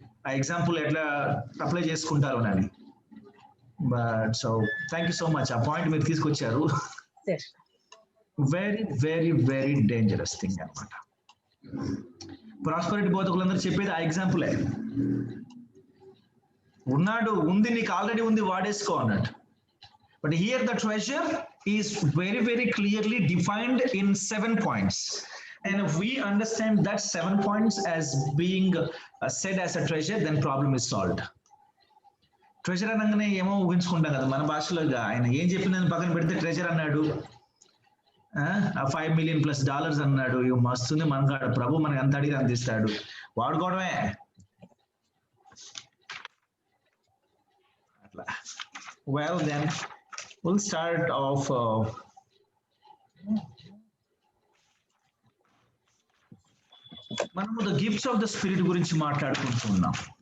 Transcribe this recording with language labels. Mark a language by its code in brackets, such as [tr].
[te] ఆ ఎగ్జాంపుల్ ఎట్లా అప్లై చేసుకుంటారు అని. But so thank you so much, ఆ పాయింట్ మీరు తీసుకొచ్చారు. Very very very dangerous thing అనమాట. ప్రాస్పరిటీ బోధకులందరూ చెప్పేది ఆ ఎగ్జాంపులే. ఉన్నాడు, ఉంది, నీకు ఆల్రెడీ ఉంది, వాడేసుకో అన్నట్టు. [en] But here the treasure is very, very clearly defined in 7 points. And if we understand that 7 points as being said as a treasure, then problem is solved. [te] Treasure అనగానే ఏమో ఊహించుకుంటాం కదా మన భాషలో. ఆయన ఏం చెప్పిన పక్కన పెడితే ట్రెజర్ అన్నాడు, $5 million+ అన్నాడు, ఇవి మస్తుంది మనకాడ, ప్రభు మనకి అంత అడిగి అందిస్తాడు, వాడుకోవడమే అట్లా. [en] Well then, we'll start off [te] మనము [en] the gifts of the spirit [te] గురించి మాట్లాడుకుంటున్నాం.